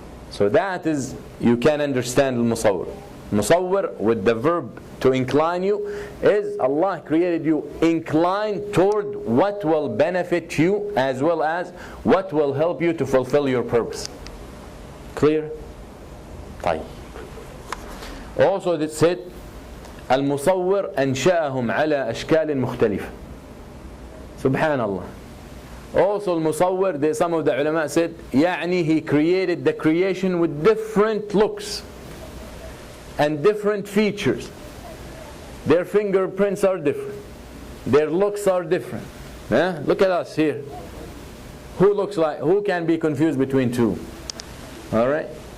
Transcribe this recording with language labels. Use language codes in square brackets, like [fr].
[en] So that is, you can understand al-musawwir. Musawwir, with the verb to incline you, is Allah created you inclined toward what will benefit you as well as what will help you to fulfill your purpose. Clear? طيب. Also it said [ar] المصور أنشأهم على أشكال مختلفة. Subhanallah. [en] Also المصور, some of the ulama said, يعني he created the creation with different looks and different features. Their fingerprints are different, their looks are different. Look at us here. Who can be confused between two? Alright?